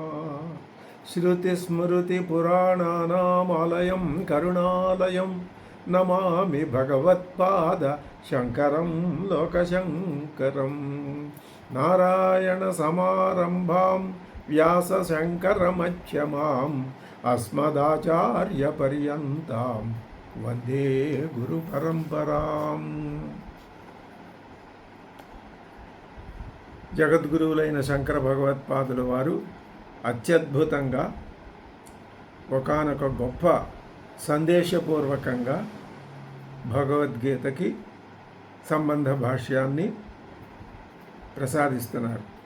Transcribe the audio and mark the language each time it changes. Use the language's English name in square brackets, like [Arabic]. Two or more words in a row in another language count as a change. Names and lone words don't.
[Sanskrit] श्रुतिस्मृतिपुराणानामालयं करुणालयं नमामि भगवत्पाद शङ्करं लोकशङ्करं. नारायणसमारम्भां व्यासशङ्करमध्यमाम् अस्मदाचार्यपर्यन्तां వందే గురు పరంపరాం. [Telugu] జగద్గురువులైన శంకర భగవత్పాదుల వారు అత్యద్భుతంగా ఒకానొక గొప్ప సందేశపూర్వకంగా భగవద్గీతకి సంబంధ భాష్యాన్ని ప్రసాదిస్తున్నారు.